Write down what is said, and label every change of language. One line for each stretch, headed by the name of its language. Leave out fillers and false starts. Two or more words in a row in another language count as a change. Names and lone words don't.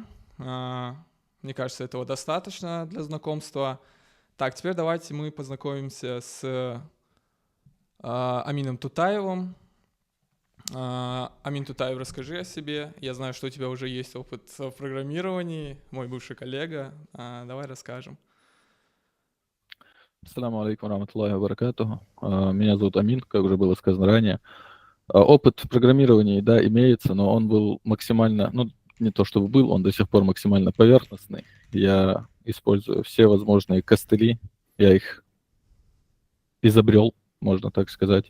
Russian: Мне кажется, этого достаточно для знакомства. Так, теперь давайте мы познакомимся с Амином Тутаевым. Амин Тутаев, расскажи о себе. Я знаю, что у тебя уже есть опыт в программировании, мой бывший коллега. Давай расскажем.
Arabic: السلام عليكم رحمة الله وبركاته.
Russian: Меня зовут Амин, как уже было сказано ранее. Опыт в программировании, да, имеется, но он был максимально, не то чтобы был, он до сих пор максимально поверхностный. Я использую все возможные костыли, я их изобрел, можно так сказать.